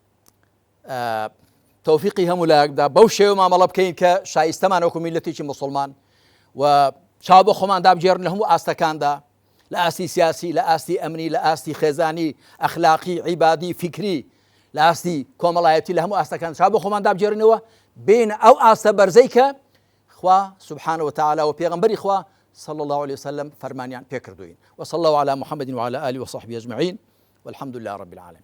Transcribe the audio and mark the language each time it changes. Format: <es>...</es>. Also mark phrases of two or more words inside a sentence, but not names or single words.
<ckb>تەوفیقی هەموو لایەکدا بەو شێوە مامەڵە بکەین کە شایستەمان وەکو میلەتێکی مسڵمان و چاو بە خۆمان دابگێڕن لە هەموو ئاستەکاندا لە ئاستی سیاسی لە ئاستی ئەمنی لە ئاستی خێزانی ئەخلاقی عیبادی فیکری لە ئاستی کۆمەڵایەتی لە هەموو ئاستەکان چاو بە خۆمان دابگێڕنەوە بین ئەو ئاستە بەرزەی کە خوا</ckb> <ar>سبحانه وتعالى</ar> <ckb>و پێغەمبەری خوا</ckb> <ar>صلى الله عليه وسلم</ar> <ckb>فرمانیان پێکردوین</ckb> <ar>وصلى الله على محمد وعلى آله وصحبه أجمعين والحمد لله رب العالمين</ar>